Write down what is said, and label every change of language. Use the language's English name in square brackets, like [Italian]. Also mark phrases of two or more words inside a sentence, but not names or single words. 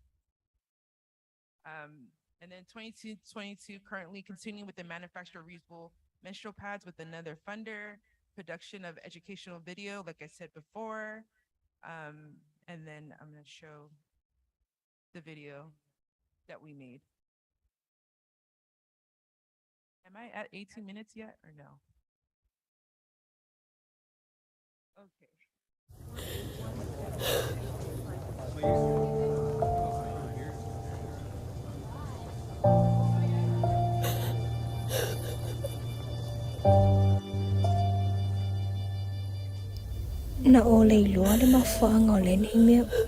[English] And then 22, currently continuing with the manufacture of reusable menstrual pads with another funder, production of educational video, like I said before. And then I'm going to show the video that we made. Am I at 18 minutes yet or no? Okay. [Samoan] Na o le iloa le mafuanga o le nei mea.